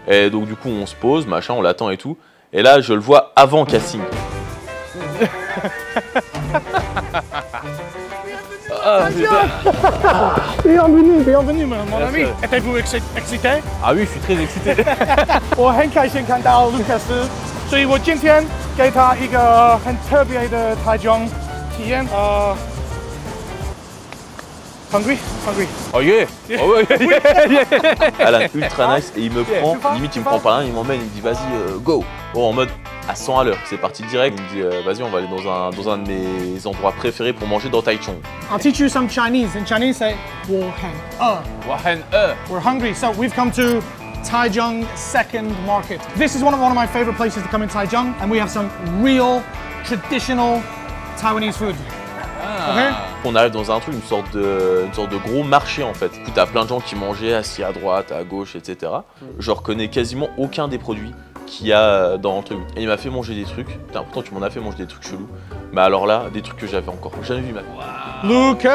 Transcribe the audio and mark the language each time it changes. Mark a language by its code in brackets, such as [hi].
[fr] Et donc du coup on se pose, machin, on l'attend et tout. Et là je le vois avant casting. Bienvenue, mon ami. Êtes-vous excité? Ah oui, je suis très excité. [zh] 我很开心看到卢卡斯，所以我今天给他一个很特别的台中体验。 [en] Hungry? Oh yeah! Oh yeah, Alan, ultra nice, [fr] et il me prend, limite il me prend par là, il m'emmène, il me dit vas-y, go! Bon, en mode à 100 à l'heure, c'est parti direct, il me dit vas-y, on va aller dans un de mes endroits préférés pour manger dans Taichung. [en] I'll teach you some Chinese. In Chinese, say [zh] 我很饿. [en] We're hungry, so we've come to Taichung Second Market. This is one of my favorite places to come in Taichung, and we have some real traditional Taiwanese food. Okay? [fr] On arrive dans un truc, une sorte de gros marché en fait. Du coup, t'as plein de gens qui mangeaient assis à droite, à gauche, etc. Je reconnais quasiment aucun des produits qu'il y a dans le truc. Et il m'a fait manger des trucs. Putain, pourtant tu m'en as fait manger des trucs chelous. Mais alors là, des trucs que j'avais encore jamais vu ma vie.